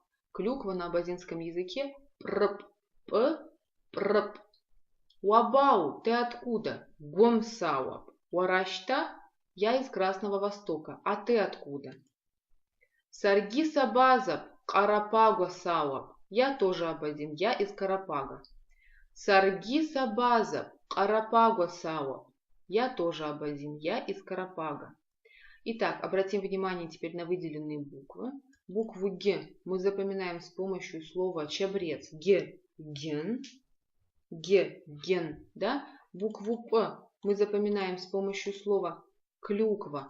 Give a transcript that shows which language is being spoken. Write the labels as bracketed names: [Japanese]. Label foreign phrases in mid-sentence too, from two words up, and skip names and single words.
[Russian] Клюква на абазинском языке прп, п, прп. Уабау, ты откуда? Гомсауап. Уарашта, я из Красного Востока. А ты откуда? [Abaza] Саргиса базап, Карапагуа сауап. [Russian] Я тоже абазин, я из Карапага. [Abaza] Саргиса базап, Карапагуа сауап. [Russian] Я тоже абазин, я из Карапага. Итак, обратим внимание теперь на выделенные буквы. Букву Г мы запоминаем с помощью слова чабрец. Г, ген. Г, ген. Да? Букву П мы запоминаем с помощью слова клюква.